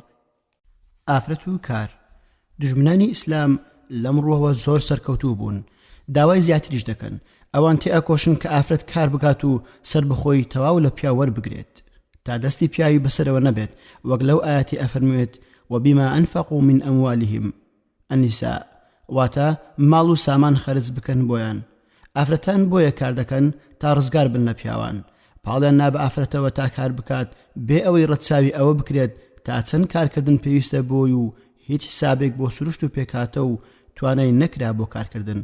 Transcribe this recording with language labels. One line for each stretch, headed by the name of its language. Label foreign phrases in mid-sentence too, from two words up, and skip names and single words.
Central Kurdish: ئافرەت و کار دژمنانی ئیسلام لەمڕۆوە زۆر سەرکەوتوو بوون، داوای زیاتریش دەکەن ئەوان تێ ئەکۆشن کە ئافرەت کار بکات و سەر بخۆی تەواو لە پیا وەربگرێت تا دەستی پیاوی بەسەرەوە نەبێت، وەک لەو ئاەتی ئەفەرموێت
Arabic: وبما أنفقوا من أموالهم النساء،
Central Kurdish: واتە ماڵ و سامان خەرج بکەن بۆیان. ئافرەتان بۆیە کار دەکەن تا ڕزگار بن لە پیاوان، پاڵیان نا بە ئافرەتەوە تا کار بکات بێ ئەوەی ڕەتساوی ئەوە بکرێت تا چەند کارکردن پێویستە بۆی و هیچ حسابێک بۆ سروشت و پێکاتە و توانای نەکرا بۆ کارکردن.